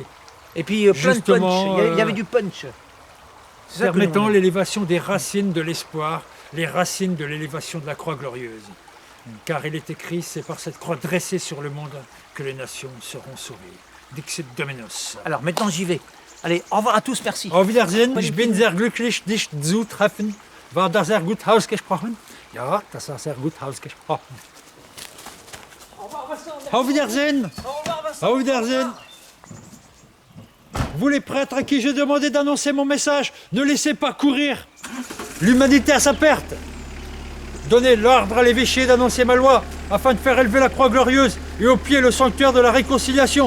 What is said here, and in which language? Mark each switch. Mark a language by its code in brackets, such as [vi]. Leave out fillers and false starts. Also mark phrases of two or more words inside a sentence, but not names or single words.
[fr] puis plein de punch, il y avait du punch. Permettant l'élévation des racines de l'espoir, les racines de l'élévation de la croix glorieuse. Car il est écrit, c'est par cette croix dressée sur le monde que les nations seront sauvées. [la] Dixit Dominus. [fr] Alors maintenant j'y vais. Allez, au revoir à tous, merci. [de] Auf Wiedersehen, ich bin sehr glücklich, dich zu treffen. War das sehr gut ausgesprochen? Ja, das war sehr gut ausgesprochen. [fr] Au revoir, Vincent. [de] Auf Wiedersehen. [fr] Au revoir, Vincent. [de] Auf Wiedersehen. [fr] Vous les prêtres à qui j'ai demandé d'annoncer mon message, ne laissez pas courir l'humanité à sa perte. Donnez l'ordre à l'évêché d'annoncer ma loi, afin de faire élever la croix glorieuse et au pied le sanctuaire de la réconciliation.